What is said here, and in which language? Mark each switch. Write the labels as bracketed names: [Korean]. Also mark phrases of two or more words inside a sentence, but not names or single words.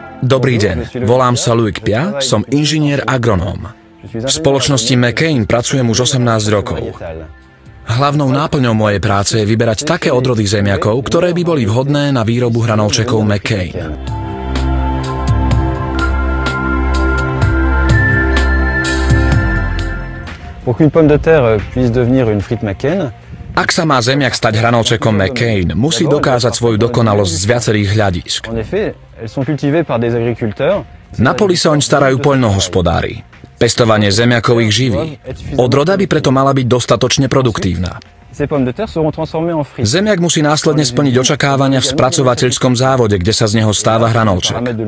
[Slovak] Dobrý deň, volám sa Louis Pia, som inžinier agronóm. V spoločnosti McCain pracujem už 18 rokov. Hlavnou náplňou mojej práce je vyberať také odrody zemiakov, ktoré by boli vhodné na výrobu hranolčekov McCain. [French] Pour qu'une pomme de terre puisse devenir une frite McCain, [Slovak] ak sa má zemiak stať hranolčekom McCain, musí dokázať svoju dokonalosť z viacerých hľadísk. Na poli sa oň starajú poľnohospodári. Pestovanie zemiakov ich živí. Odroda by preto mala byť dostatočne produktívna. Zemiak musí následne splniť očakávania v spracovateľskom závode, kde sa z neho stáva hranolček.